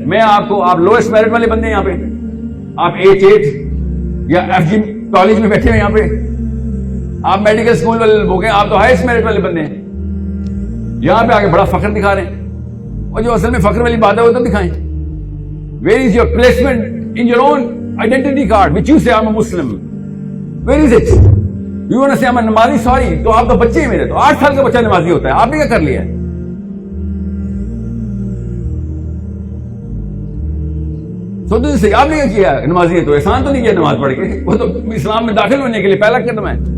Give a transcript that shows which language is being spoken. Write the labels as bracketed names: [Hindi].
[Urdu] میں آپ کو, آپ لوئسٹ میرٹ والے بندے ہیں یہاں پہ, آپ H8 یا FG کالج میں بیٹھے ہوئے یہاں پہ, آپ میڈیکل اسکول والے ہو گئے, آپ تو ہائیسٹ میرٹ والے بندے ہیں. یہاں پہ آگے بڑا فخر دکھا رہے ہیں, اور جو اصل میں فخر والی بات ہے وہ تو دکھائیں. [English] Where is your placement in your own identity card which you say I'm a Muslim? Where is it? You want to say I'm a [Urdu] نمازی, sorry, تو آپ تو بچے ہیں میرے, تو 8 سال کا بچہ نمازی ہوتا ہے, آپ نے کیا کر لیا ہے؟ سوچو سے آپ نے کیا کیا نمازی ہے, تو احسان تو نہیں کیا نماز پڑھ کے, وہ تو اسلام میں داخل ہونے کے لیے پہلا قدم ہے.